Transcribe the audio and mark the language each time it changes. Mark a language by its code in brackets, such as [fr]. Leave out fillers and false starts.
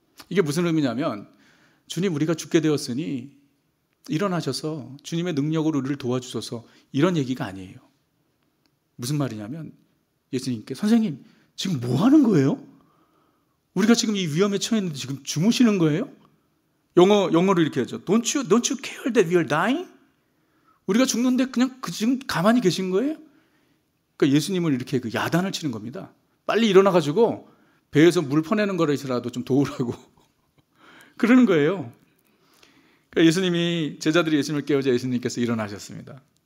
[ko] 이게 무슨 의미냐면, 주님 우리가 죽게 되었으니 일어나셔서 주님의 능력으로 우리를 도와주셔서, 이런 얘기가 아니에요. 무슨 말이냐면 예수님께, 선생님 지금 뭐 하는 거예요? 우리가 지금 이 위험에 처했는데 지금 주무시는 거예요? 영어로 이렇게 하죠. [en] Don't you care that we are dying? [ko] 우리가 죽는데 그냥 지금 가만히 계신 거예요? 그러니까 예수님을 이렇게 야단을 치는 겁니다. 빨리 일어나가지고 배에서 물 퍼내는 거라도 좀 도우라고 그러는 거예요. 그러니까 제자들이 예수님을 깨우자 예수님께서 일어나셨습니다.